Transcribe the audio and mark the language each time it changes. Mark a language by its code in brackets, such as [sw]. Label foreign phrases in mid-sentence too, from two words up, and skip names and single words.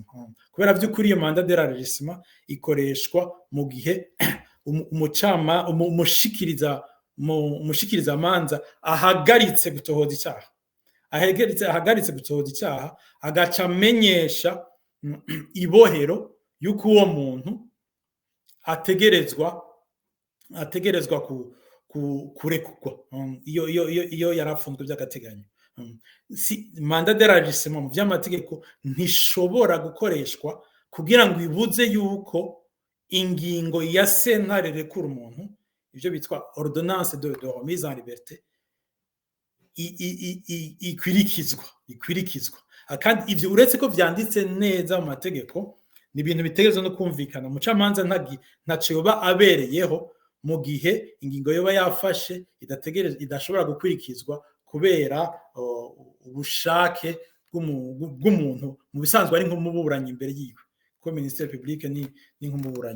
[rn] Kubera by'ukuri iyo mandaderagissement ikoreshwa mu gihe umushikiriza amanza ahagaritse gutohoza icyaha, agaca amenyesha ibohero yuko uwo muntu ategerezwa kurekugwa iyo yarafunzwe by'agateganyo. Mandaderagissement mu by'amategeko ntishobora gukoreshwa kugira ngo ibuze yuko ingingo ya sentare rekura umuntu, ibyo bitwa [fr] ordonnance de remise en liberté, [rn] ikwirikizwa. Kandi ivyo uretse ko vyanditse neza mu mategeko, ni ibintu bitegerezwa no kumvikana. Umucamanza ntaco yoba abereyeho mu gihe ingingo yoba yafashe idashobora gukurikizwa kubera ubushake bw'umuntu, mu bisanzwe ari nk'umuburanyi imbere yiwe, ko [fr] ministère public [rn] ni nk'umuburanyi.